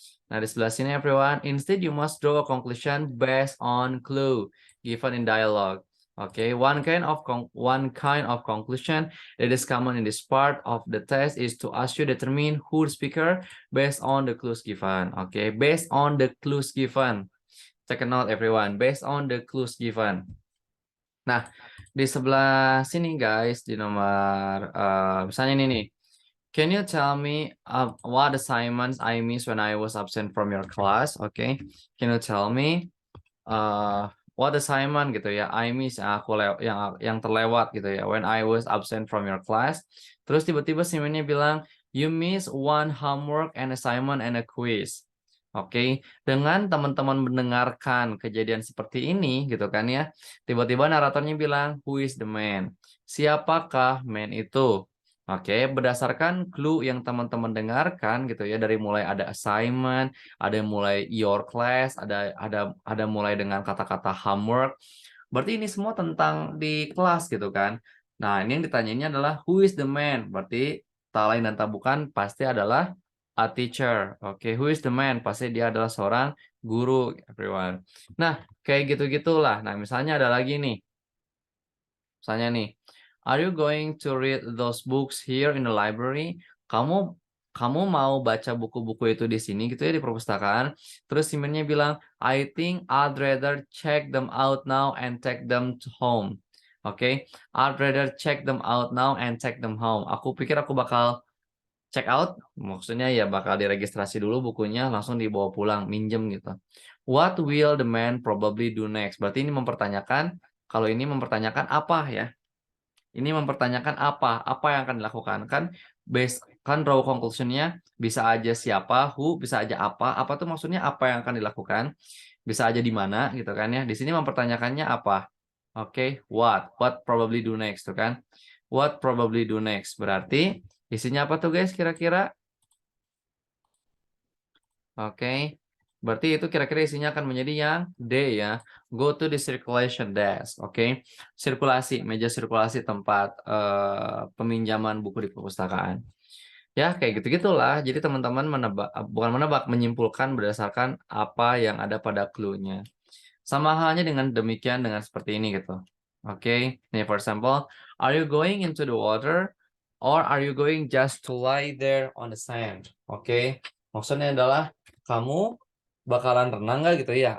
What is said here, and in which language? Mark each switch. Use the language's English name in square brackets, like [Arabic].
[Indonesian] Nah, di sebelah sini [English] everyone, instead you must draw a conclusion based on clue given in dialogue. Okay, one kind of conclusion that is common in this part of the test is to ask you determine who the speaker based on the clues given. Okay, based on the clues given. Take a note everyone, based on the clues given. [Indonesian] Nah, di sebelah sini guys, di nomor misalnya ini nih. [English] Can you tell me what assignments I missed when I was absent from your class? Okay, can you tell me what assignment [Indonesian] gitu ya? [English] I miss [Indonesian] yang terlewat gitu ya. [English] When I was absent from your class. [Indonesian] Terus tiba-tiba Simennya bilang [English] you miss one homework and assignment and a quiz. [Indonesian] Oke, dengan teman-teman mendengarkan kejadian seperti ini gitu kan ya. Tiba-tiba naratornya bilang [English] who is the man? [Indonesian] Siapakah man itu? Oke, berdasarkan clue yang teman-teman dengarkan gitu ya, dari mulai ada assignment, ada yang mulai your class, ada mulai dengan kata-kata homework. Berarti ini semua tentang di kelas gitu kan. Nah, ini yang ditanyainnya adalah [English] who is the man? [Indonesian] Berarti tak lain dan tak bukan pasti adalah [English] a teacher. [Indonesian] Oke, who is the man? Pasti dia adalah seorang guru, [English] everyone. [Indonesian] Nah, kayak gitu-gitulah. Nah, misalnya ada lagi nih. [English] Misalnya nih, are you going to read those books here in the library? [Indonesian] Kamu kamu mau baca buku-buku itu di sini gitu ya, di perpustakaan. [English] Terus Simennya bilang, I think I'd rather check them out now and take them to home. Oke, I'd rather check them out now and take them home. [Indonesian] Aku pikir aku bakal check out, maksudnya ya bakal diregistrasi dulu bukunya, langsung dibawa pulang, minjem gitu. [English] What will the man probably do next? [Indonesian] Berarti ini mempertanyakan, kalau ini mempertanyakan apa ya? Ini mempertanyakan apa yang akan dilakukan. Kan draw conclusion-nya bisa aja siapa, who, bisa aja apa tuh maksudnya apa yang akan dilakukan, bisa aja di mana gitu kan ya. Di sini mempertanyakannya apa? [English] Oke, what probably do next [Indonesian] tuh kan. [English] What probably do next [Indonesian] berarti isinya apa tuh [English] guys [Indonesian] kira-kira? Oke. Berarti itu kira-kira isinya akan menjadi yang D ya. [English] Go to the circulation desk. [Indonesian] Oke. Sirkulasi, meja sirkulasi tempat peminjaman buku di perpustakaan. Ya, kayak gitu-gitulah. Jadi teman-teman bukan menebak, menyimpulkan berdasarkan apa yang ada pada clue-nya. Sama halnya dengan demikian dengan seperti ini gitu. Oke. [English] Nih for example, are you going into the water or are you going just to lie there on the sand? [Indonesian] Oke. Maksudnya adalah kamu bakalan renang nggak gitu ya?